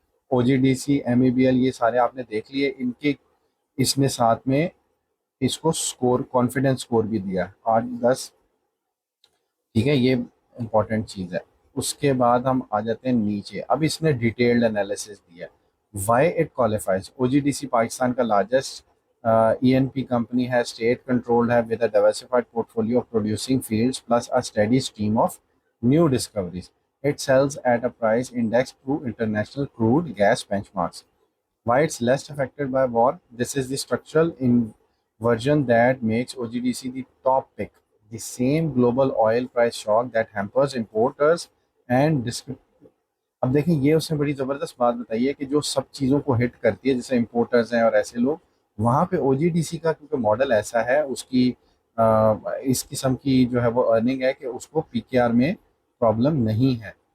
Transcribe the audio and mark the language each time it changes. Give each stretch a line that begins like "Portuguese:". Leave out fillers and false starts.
Urdu: او جی D C, M E B L, یہ سارے آپ نے دیکھ لیے. ان کے اس نے ساتھ میں اس کو سکور کانفیڈنس سکور بھی دیا 8-10. ٹھیک ہے, یہ امپورٹنٹ چیز ہے. اس کے بعد ہم آ جاتے ہیں نیچے. اب اس نے ڈیٹیلڈ انالیسس دیا.
English: Why it qualifies.
Urdu: O جی D C Pakistan کا لارجسٹ ای این پی company ہے, state controlled ہے,
English: with a diversified portfolio of producing fields plus a steady stream of new discoveries. It sells at a price indexed to international crude gas benchmarks. Why it's less affected by war? This is the structural inversion that makes OGDC the top pick. The same global oil price shock that hampers importers and
Urdu: اب دیکھیں یہ اس نے بڑی زبردست بات بتائی ہے کہ جو سب چیزوں کو ہٹ کرتی ہے, جیسے امپورٹرز ہیں اور ایسے لوگ, وہاں پہ او جی ڈی سی کا کیونکہ ماڈل ایسا ہے, اس کی اس قسم کی جو ہے وہ ارننگ ہے کہ اس کو پی کے آر میں پرابلم نہیں ہے.